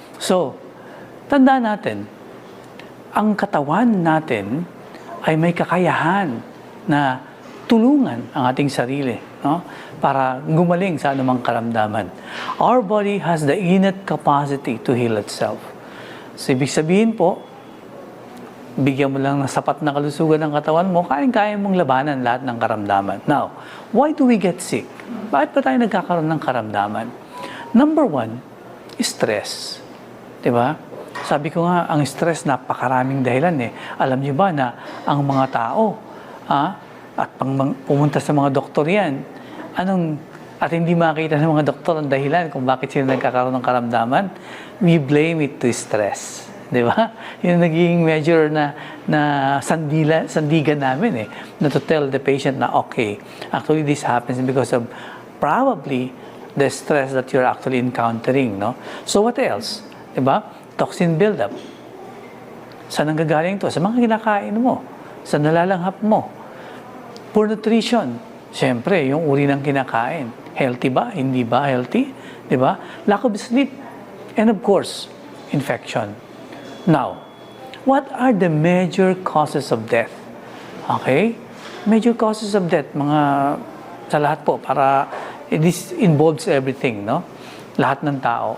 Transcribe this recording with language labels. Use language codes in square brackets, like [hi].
[tl] So, tandaan natin, ang katawan natin ay may kakayahan na tulungan ang ating sarili para gumaling sa anumang karamdaman. [en] Our body has the innate capacity to heal itself. [tl] So, ibig sabihin po, bigyan mo lang ng sapat na kalusugan ng katawan mo, kaya mong labanan lahat ng karamdaman. [en] Now, why do we get sick? [tl] Bakit pa tayo nagkakaroon ng karamdaman? [en] Number one, stress. [tl] Diba? Sabi ko nga, ang stress, napakaraming dahilan eh. Alam niyo ba na ang mga tao, at pumunta sa mga doktor yan, at hindi makita ng mga doktor ang dahilan kung bakit sila nagkakaroon ng karamdaman, [en] we blame it to stress. [tl] Di ba? Yung naging measure na sandigan namin na [en] to tell the patient na okay, actually this happens because of probably the stress that you're actually encountering. No? So what else? Di ba? Toxin buildup. [tl] Saan ang gagaling to? Sa mga kinakain mo. Sa nalalanghap mo. [en] Poor nutrition. [tl] Siyempre, yung uri ng kinakain. Healthy ba? Hindi ba healthy? Di ba? [en] Lack of sleep. And of course, infection. Now, what are the major causes of death? Okay? Major causes of death, [tl] sa lahat po, para [en] this involves everything, [tl] no? Lahat ng tao.